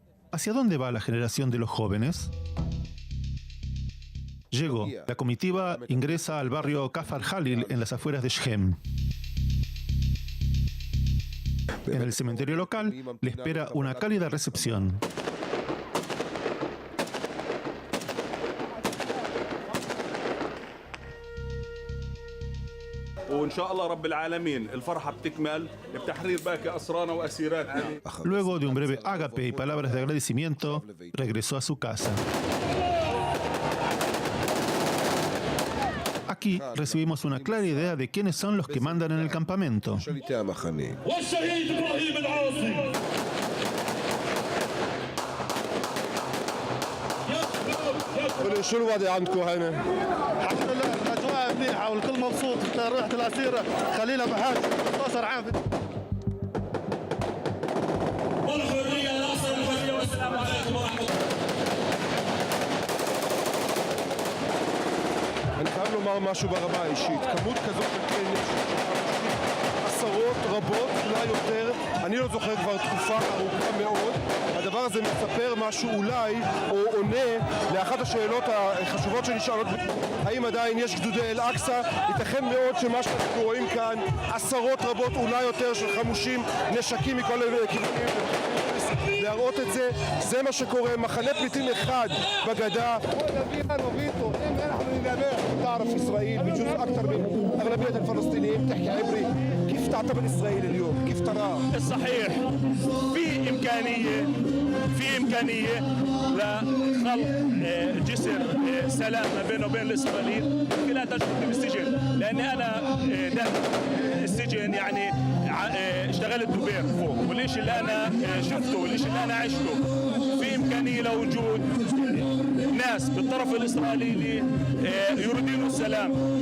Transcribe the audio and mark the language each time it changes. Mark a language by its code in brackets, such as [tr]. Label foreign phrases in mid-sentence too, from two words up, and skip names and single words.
[es] ¿Hacia dónde va la generación de los jóvenes? Llegó. La comitiva ingresa al barrio Kafar Halil en las afueras de Shem. En el cementerio local le espera una cálida recepción. [ar] وإن شاء الله رب العالمين الفرحة بتكمل بتحرير باقي أسرانا وأسيراتنا. [es] Luego de un breve ágape y palabras de agradecimiento, regresó a su casa. Aquí recibimos una clara idea de quiénes son los que mandan en el campamento. [ar] شو الوضع عندكم هنا؟ الحمد لله الأجواء منيحة والكل مبسوط. رحت الأسيرة خليلة بحاج 12 عام. والحرية ناصر الحرية والسلام عليكم ورحمة الله. [he] אני חייב לומר משהו ברמה האישית. כמות כזאת של עשרות רבות, אולי יותר. אני לא זוכר כבר תקופה ארוכה מאוד. הדבר הזה מספר משהו אולי, או עונה לאחת השאלות החשובות שנשאלות. האם עדיין יש גדודי אל-אקצא? ייתכן מאוד שמה שאנחנו רואים כאן, עשרות רבות, אולי יותר של חמושים, נשקים מכל כיוונים. להראות את זה, זה מה שקורה, מחנה פליטים אחד בגדה. [ar] تعرف إسرائيل بجزء أكثر من أغلبية الفلسطينيين تحكي عبري، كيف تعتبر إسرائيل اليوم؟ كيف تراها؟ صحيح في إمكانية لخلق جسر سلام ما بينه وبين الإسرائيليين خلال تجربتي بالسجن، لأني أنا داخل السجن يعني اشتغلت دوبير فوق، والشيء اللي أنا شفته والشيء اللي أنا عشته في إمكانية لوجود ناس بالطرف الإسرائيلي يريدون السلام.